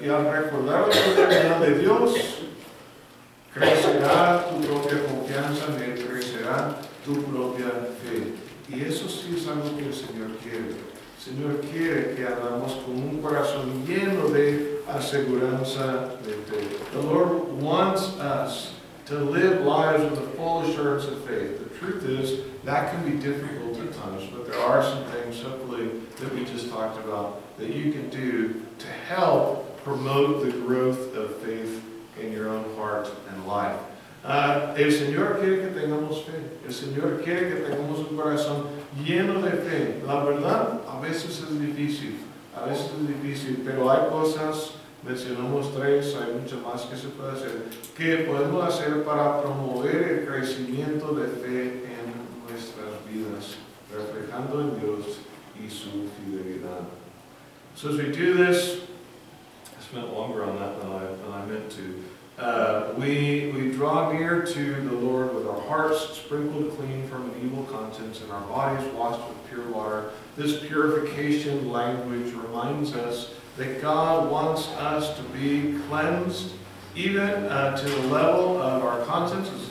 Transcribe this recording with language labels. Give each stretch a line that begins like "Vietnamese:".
Spanish: Y al recordar la fidelidad de Dios, crecerá tu propia confianza en Él, crecerá tu propia fe. Y eso sí es algo que el Señor quiere. El Señor quiere que andamos con un corazón lleno de aseguranza de fe.
English: The Lord wants us to live lives with the full assurance of faith. The truth is, that can be difficult at times, but there are some things, hopefully, that we just talked about that you can do to help promote the growth of faith in your own heart and life.
Spanish: El Señor quiere que tengamos fe. El Señor quiere que tengamos un corazón lleno de fe. La verdad, a veces es difícil. A veces es difícil, pero hay cosas, mencionamos 3, hay mucho más que se puede hacer, que podemos hacer para promover el crecimiento de fe en nuestras vidas, reflejando en Dios y su fidelidad.
English: So as we do this, I spent longer on that than I meant to. We draw near to the Lord with our hearts sprinkled clean from an evil conscience and our bodies washed with pure water. This purification language reminds us that God wants us to be cleansed even to the level of our conscience.